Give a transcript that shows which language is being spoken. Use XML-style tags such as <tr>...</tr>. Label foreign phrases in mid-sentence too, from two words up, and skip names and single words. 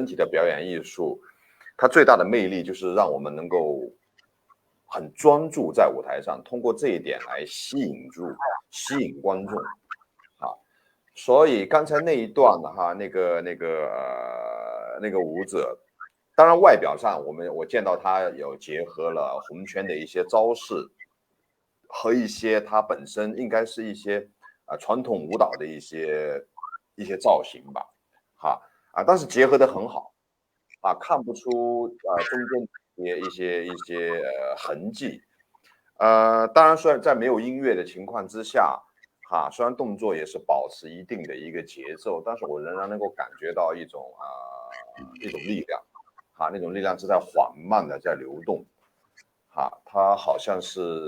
<zh>體的表演藝術，它最大的魅力就是讓我們能夠很專注在舞台上，通過這一點來吸引觀眾所以剛才那一段那個舞者，當然外表上我見到他有結合了洪拳的一些招式和一些他本身應該是一些傳統舞蹈的一些造型吧但是結合得很好看不出中間一些痕跡當然雖然在沒有音樂的情況之下雖然動作也是保持一定的一個節奏，但是我仍然能夠感覺到一種力量那種力量是在緩慢的在流動它好像是</zh>